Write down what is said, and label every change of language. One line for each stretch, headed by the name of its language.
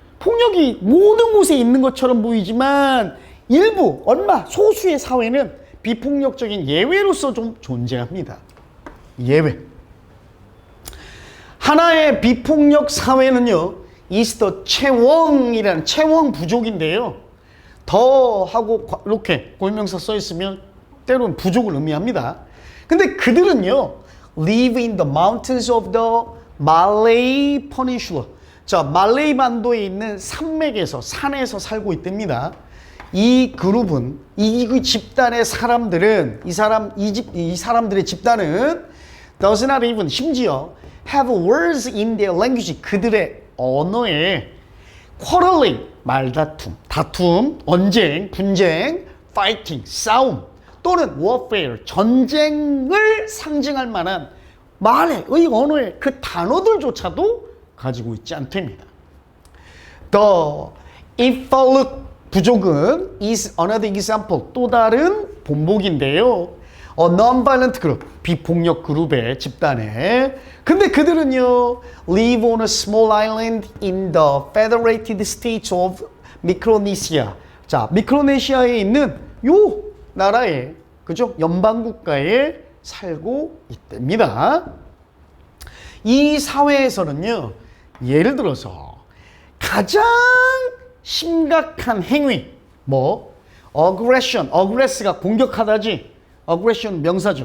Korean: 폭력이 모든 곳에 있는 것처럼 보이지만 일부, 얼마, 소수의 사회는 비폭력적인 예외로서 좀 존재합니다. 예외. 하나의 비폭력 사회는요, is the 채웡이라는 채웡 부족인데요. 더 하고 이렇게 고유명사 써 있으면 때로는 부족을 의미합니다. 근데 그들은요,
English: live in the mountains of the Malay Peninsula.
Korean: 자, 말레이 반도에 있는 산맥에서, 산에서 살고 있답니다. 이 그룹은, 이 집단의 사람들은, 이 사람들의 집단은
English: does not even,
Korean: 심지어
English: have words in their language,
Korean: 그들의 언어에 quarreling, 말다툼, 다툼, 언쟁, 분쟁, fighting, 싸움, 또는 warfare, 전쟁을 상징할 만한 말의, 언어의 그 단어들조차도 가지고 있지 않답니다.
English: The if I look 부족은 is another example
Korean: 또 다른 본보기인데요.
English: non-violent group
Korean: 비폭력 그룹의 집단에 근데 그들은요
English: live on a small island in the Federated States of Micronesia.
Korean: 자, 미크로네시아에 있는 요 나라에 그죠? 연방국가에 살고 있답니다. 이 사회에서는요 예를 들어서 가장 심각한 행위 뭐 aggress가 공격하다지 aggression 명사죠.